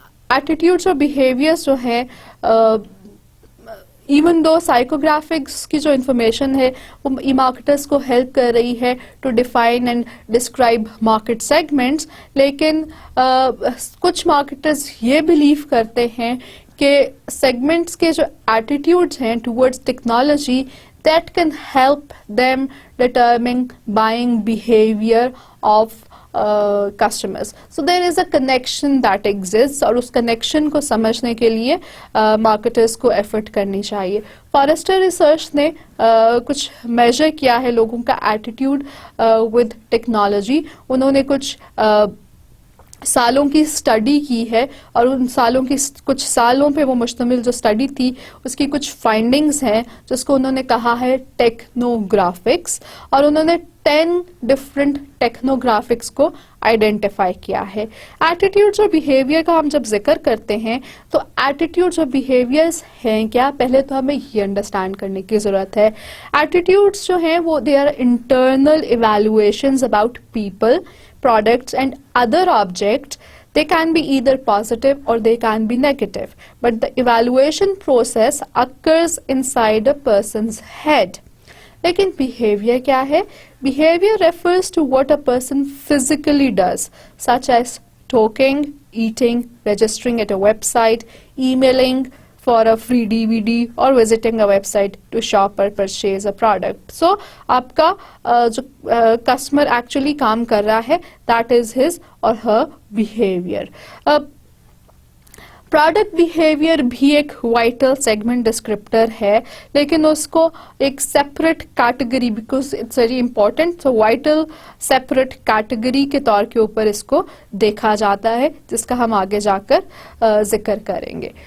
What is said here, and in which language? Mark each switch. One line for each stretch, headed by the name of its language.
Hindi: Attitudes और behaviours जो हैं इवन दो साइकोग्राफिक्स की जो इंफॉर्मेशन है वो ई मार्केटर्स को हेल्प कर रही है to define and describe market segments, लेकिन कुछ मार्केटर्स ये बिलीव करते हैं कि सेगमेंट्स के जो एटीट्यूड्स हैं towards technology that can help them determine buying behaviour of customers.
English: So there is a connection that exists
Hindi: और उस connection को समझने के लिए marketers को effort करनी चाहिए. Forrester Research ने कुछ measure किया है लोगों का attitude with technology. उन्होंने कुछ सालों की स्टडी की है और उन सालों की कुछ सालों पे वो मुश्तमिल जो स्टडी थी उसकी कुछ फाइंडिंग्स हैं जिसको उन्होंने कहा है टेक्नोग्राफिक्स, और उन्होंने 10 डिफरेंट टेक्नोग्राफिक्स को आइडेंटिफाई किया है. एटीट्यूड्स और बिहेवियर का हम जब जिक्र करते हैं तो एटीट्यूड्स और बिहेवियर्स हैं क्या, पहले तो हमें ये अंडरस्टैंड करने की ज़रूरत है.
English: attitudes
Hindi: जो हैं वो
English: They are internal evaluations about people, products and other objects. They can be either positive or they can be negative, but the evaluation process occurs inside a person's head.
Hindi: लेकिन behavior क्या है?
English: Behavior refers to what a person physically does, such as talking, eating, registering at a website, emailing for a free DVD or visiting a website to shop or purchase a product. So
Hindi: आपका जो
English: customer actually काम कर रहा है that is his or her behavior.
Hindi: Product behaviour भी एक vital segment descriptor है, लेकिन उसको एक separate category, because it's very important, तो वाइटल सेपरेट कैटेगरी के तौर के ऊपर इसको देखा जाता है, जिसका हम आगे जाकर जिक्र करेंगे.